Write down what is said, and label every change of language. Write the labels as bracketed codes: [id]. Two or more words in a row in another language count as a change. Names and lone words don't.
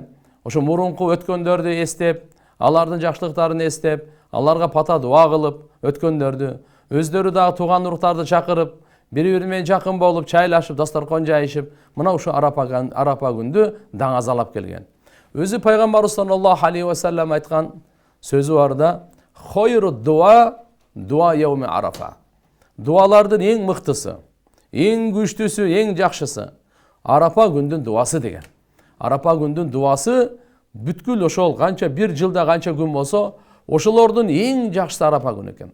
[ky] Ошо мурунку өткөндөрдү эстеп, алардын жакшылыктарын эстеп, аларга пата дуа кылып өткөндөрдү, өздөрү дагы тууган уруктарды чакырып, бири-бири менен жакын болуп, чайлашып, дасторкон жайышып, мына ушу арапа күндү даңазалап келген. Өзү пайгамбарыбыз [ar] صلى الله عليه وسلم [ky] айткан сөзү бар да: [ar] "خير دعاء يوم عرفة." [ky] Дуалардын эң мыктысы, эң күчтүүсү, эң жакшысы арапа күндүн дуасы деген. Арапа күндүн дуасы бүткүл ошол канча бир жылда канча күн болсо, ошолордун эң жакшысы арапа күнү экен.